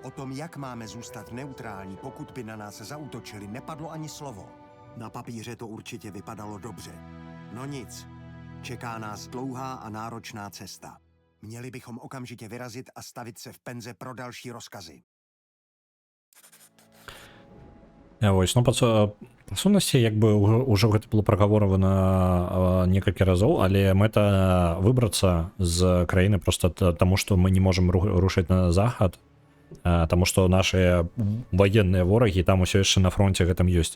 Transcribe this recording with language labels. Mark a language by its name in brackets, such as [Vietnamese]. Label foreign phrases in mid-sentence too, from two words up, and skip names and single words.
[Czech] O tom, jak máme zůstat neutrální, pokud by na nás zaútočili, nepadlo ani slovo. Na papíře to určitě vypadalo dobře. No nic. Čeká nás dlouhá a náročná cesta. Měli bychom okamžitě vyrazit a stavit se v penze pro další rozkazy. [Belarusian] Ось, ну, па сутнасці, як бы ўжо гэта было прагаворана некалькі разоў, але мэта выбрацца з краіны просто таму, што мы не можам рушыць на захад, таму што нашыя ваенныя ворагі там усё яшчэ на фронте гэтым ёсць.